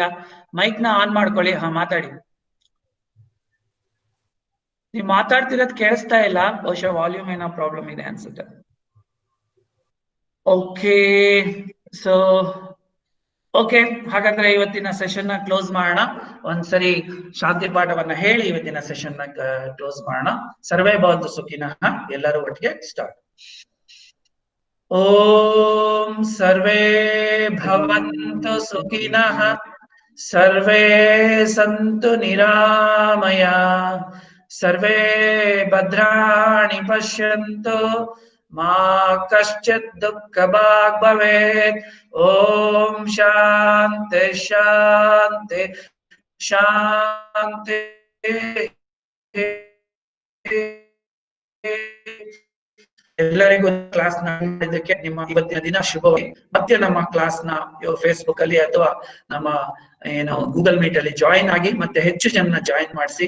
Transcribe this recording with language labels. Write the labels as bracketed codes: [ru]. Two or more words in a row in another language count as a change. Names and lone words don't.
[kn] ಮೈಕ್ ನ ಆನ್ ಮಾಡ್ಕೊಳ್ಳಿ. ಹಾ, ಮಾತಾಡಿ. ನೀವು ಮಾತಾಡ್ತಿರೋದ್ ಕೇಳಿಸ್ತಾ ಇಲ್ಲ. ಬಹುಶಃ ವಾಲ್ಯೂಮ್ ಏನೋ ಪ್ರಾಬ್ಲಮ್ ಇದೆ ಅನ್ಸುತ್ತೆ. [en] OK, so OK, [kn] ಹಾಗಾದ್ರೆ ಇವತ್ತಿನ ಸೆಷನ್ ನ ಕ್ಲೋಸ್ ಮಾಡೋಣ. ಒಂದ್ಸರಿ ಶಾಂತಿ ಪಾಠವನ್ನ ಹೇಳಿ ಇವತ್ತಿನ ಸೆಷನ್ ನ ಕ್ಲೋಸ್ ಮಾಡೋಣ. [sa] ಸರ್ವೇ ಭವಂತು ಸುಖಿನಃ. [kn] ಎಲ್ಲರೂ ಒಟ್ಟಿಗೆ ಸ್ಟಾರ್ಟ್. [sa] ಓಂ ಸರ್ವೇ ಭವಂತು ಸುಖಿನಃ, ಸರ್ವೇ ಸಂತು ನಿರಾಮಯ, ಸರ್ವೇ ಭದ್ರಾಣಿ ಪಶ್ಯಂತು, ಮಾ ಕಶ್ಚಿತ್ ದುಃಖ ಭಾಗ್ ಭವೇತ್. ಓಂ ಶಾಂತಿ ಶಾಂತಿ ಶಾಂತಿ. [kn] ಎಲ್ಲರಿಗೂ ಕ್ಲಾಸ್ ಮಾಡಿದ್ದಕ್ಕೆ ನಿಮ್ಮ ಇವತ್ತಿನ ದಿನ ಶುಭವಾಗಿ. ಮತ್ತೆ ನಮ್ಮ ಕ್ಲಾಸ್ ನ ಫೇಸ್ಬುಕ್ ಅಲ್ಲಿ ಅಥವಾ ನಮ್ಮ ಗೂಗಲ್ ಮೀಟ್ ಅಲ್ಲಿ ಜಾಯಿನ್ ಆಗಿ, ಮತ್ತೆ ಹೆಚ್ಚು ಜನ ಜಾಯಿನ್ ಮಾಡಿಸಿ.